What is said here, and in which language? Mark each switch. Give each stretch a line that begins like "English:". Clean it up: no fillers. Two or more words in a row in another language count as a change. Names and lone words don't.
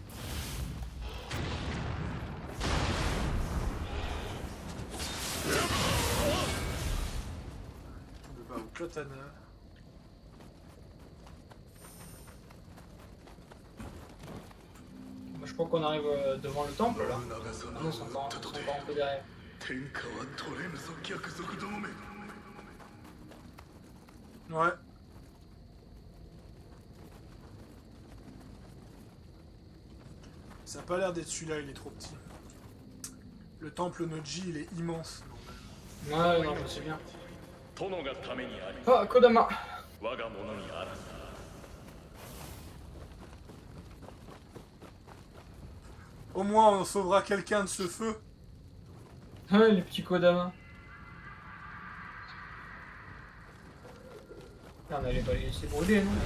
French: Le bas au katana. Je crois qu'on arrive devant le temple là. Non, ils sont encore un peu derrière.
Japanese: 天下は取れぬぞ逆賊どもめ
French: Ouais. Ça a pas l'air d'être celui-là, il est trop petit. Le temple Noji, il est immense. Ouais, non, je sais bien.
Japanese: 殿がためにあり
French: Ah, Kodama.
Japanese: 我が物にあらず
French: Au moins, on sauvera quelqu'un de ce feu. Ouais, les petits Kodama. Ah, on allait pas les laisser brûler, non?